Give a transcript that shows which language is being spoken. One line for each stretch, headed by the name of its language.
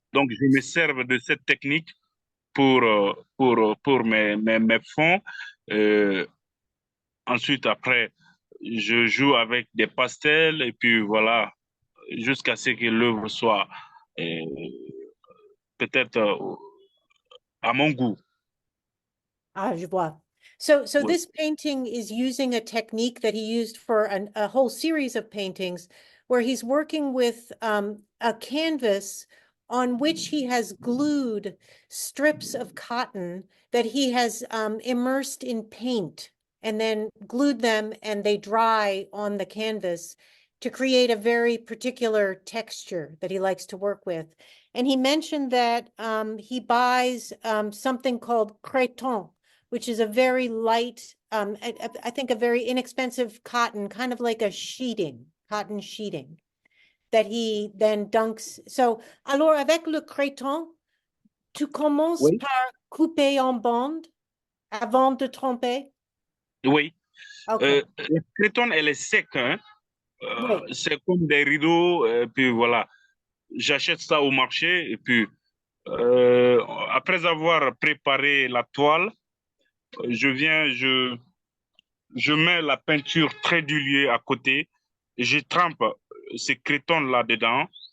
French: Donc, je me sers de cette technique pour mes fonds. Ensuite, après, je joue avec des pastels et puis voilà, jusqu'à ce que l'œuvre soit peut-être à mon goût. Ah, je vois.
English: So
French: Oui.
English: this painting is using a technique that he used for a whole series of paintings where he's working with a canvas on which he has glued strips of cotton that he has immersed in paint and then glued them and they dry on the canvas to create a very particular texture that he likes to work with. And he mentioned that he buys something called cretonne, which is a very light, I think a very inexpensive cotton, kind of like a sheeting, cotton sheeting, that he then dunks. So,
French: alors avec le créton, tu commences Oui. par couper en bande avant de tremper? Oui.
English: Okay.
French: La crétonne, elle est sec, hein. Oui. C'est comme des rideaux, puis voilà. J'achète ça au marché et puis après avoir préparé la toile, je mets la peinture très diluée à côté, je trempe ces crétons là-dedans